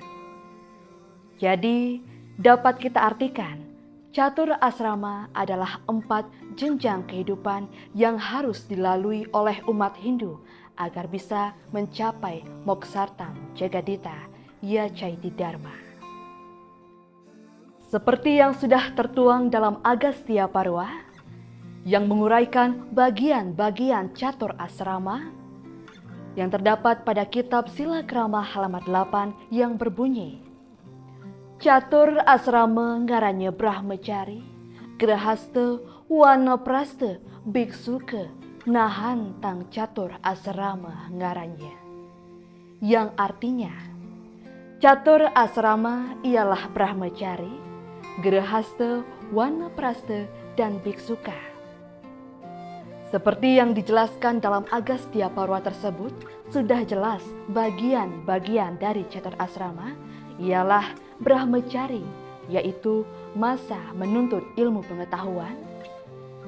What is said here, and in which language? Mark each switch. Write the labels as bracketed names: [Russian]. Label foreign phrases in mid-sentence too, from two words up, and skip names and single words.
[Indonesian] Jadi, dapat kita artikan, catur asrama adalah 4 jenjang kehidupan yang harus dilalui oleh umat Hindu agar bisa mencapai Moksartam Jagadita Yacaiti Dharma. Seperti yang sudah tertuang dalam Agastya Parwa, yang menguraikan bagian-bagian catur asrama, yang terdapat pada kitab Sila Krama halaman 8 yang berbunyi, [Kawi] Catur asrama ngarannya Brahmacari, Grahasta Wanaprasta Biksuka nahan tang catur asrama ngarannya. [Indonesian] Yang artinya, catur asrama ialah Brahmacari, Grahasta, Wanaprasta, dan Biksuka. Seperti yang dijelaskan dalam Agastya Parwa tersebut, sudah jelas bagian-bagian dari catur asrama ialah Brahmacari, yaitu masa menuntut ilmu pengetahuan.